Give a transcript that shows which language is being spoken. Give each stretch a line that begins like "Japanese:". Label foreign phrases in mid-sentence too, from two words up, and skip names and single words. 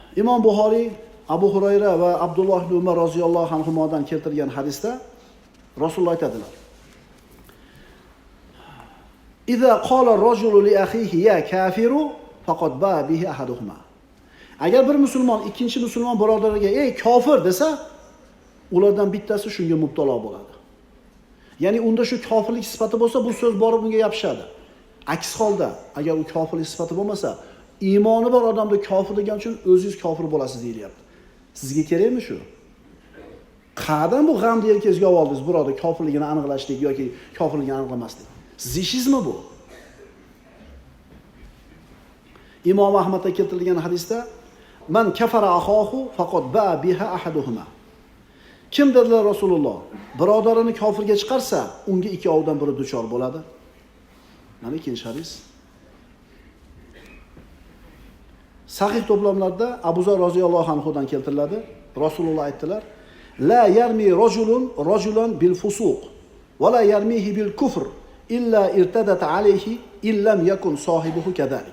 Uzbek: Imom Buxoriy Abu Hurayra va Abdulloh ibn Umar roziyallohu anhumodan keltirgan hadisda Rasululloh aytadilar:
Arabic: "إذا قال الرجل لأخيه يا كافر فقد باء به أحدهما."
Uzbek: Agar bir musulmon ikkinchi musulmon birodariga "Ey kofir" desa, ulardan bittasi shunga mubtalo bo'ladi. Ya'ni unda shu kofirlik sifati bo'lsa, bu so'z borib unga yopishadi. Aks holda, agar u kofirlik sifati bo'lmasa, iymoni bor odamni kofir degan uchun o'zingiz kofir bo'lasiz deyilyapti. Sizga kerakmi shu? Qa'dan bu g'amni yelkangizga oldingiz, birodar, kofirligini aniqlashlik yoki kofirligini aniqlamaslik. Siz ishingizmi bu? Imom Ahmadda keltirilgan hadisda
Arabic: "من كفر أخاه فقد باء بها أحدهما."
Uzbek: Kim dedilar Rasululloh? Birodarini kofirga chiqarsa, unga ikkovidan biri duchor bo'ladi. Mana ikkinchi hadis. Sahih to'plamlarda Abu Zar roziyallohu anhudan keltiriladi. Rasululloh aytdilar:
Arabic: "لا يرمي رجل رجلا بالفسوق ولا يرميه بالكفر إلا ارتدت عليه إن لم يكن صاحبه كذلك."